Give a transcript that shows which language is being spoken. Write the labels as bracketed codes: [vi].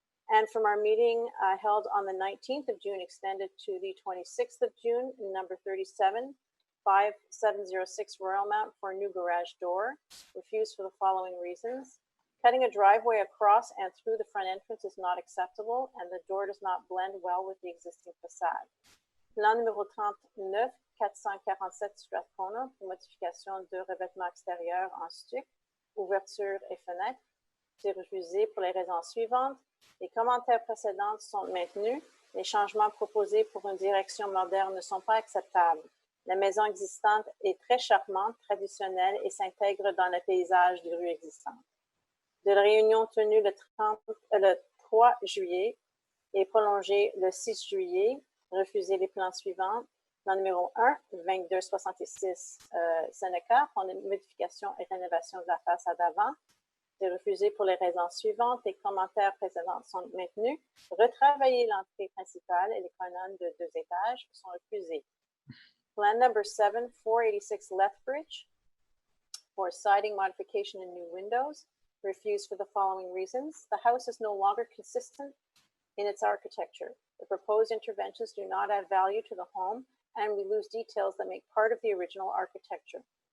[en] And from our meeting held on the 19th of June, extended to the 26th of June, number 37, 5706 Royal Mount for a new garage door, refused for the following reasons. Cutting a driveway across and through the front entrance is not acceptable, and the door does not blend well with the existing facade. [fr] Plan numéro 39, 447 Strathcona pour modification de revêtement extérieur en stuc, ouvertures et fenêtres. C'est refusé pour les raisons suivantes. Les commentaires précédents sont maintenus. Les changements proposés pour une direction moderne ne sont pas acceptables. La maison existante est très charmante, traditionnelle et s'intègre dans le paysage des rues existantes. De la réunion tenue le 3 juillet et prolongée le 6 juillet, refusé les plans suivants. Plan numéro 1, 2266 Seneca, pour une modification et rénovation de la façade avant. C'est refusé pour les raisons suivantes. Les commentaires précédents sont maintenus. Retravailler l'entrée principale et les colonnes de 2 étages sont refusés. [en] Plan number 7, 486 Lethbridge, for siding modification and new windows, refused for the following reasons. The house is no longer consistent in its architecture. The proposed interventions do not add value to the home, and we lose details that make part of the original architecture.